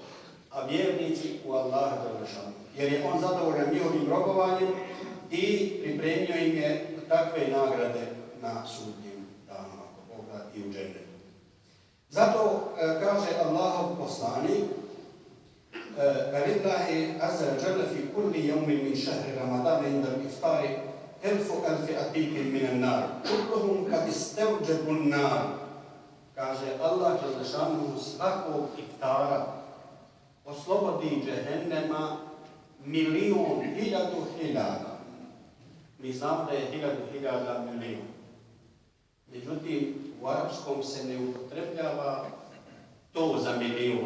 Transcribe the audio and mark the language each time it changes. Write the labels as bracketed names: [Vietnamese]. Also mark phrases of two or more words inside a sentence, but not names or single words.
[Bosnian] A vjernici u Allaha završanu. Jer je on zadovoljan njihovim robovanjem i pripremio im je takve nagrade na sudnjem danu, ako Bog da, i u džennetu. Zato kaže Allahov poslanik, [Arabic] ولله عز وجل في كل يوم من شهر رمضان عند الإفطار ألف عتيق من النار. كلهم قد استوجبوا النار. [Bosnian] Kaže Allah Đelešanu svakog iftara oslobodi džehennema 1.000.000. Mi znamo da je 1.000 milijun. Međutim, u arapskom se ne upotrebljava to za milijun.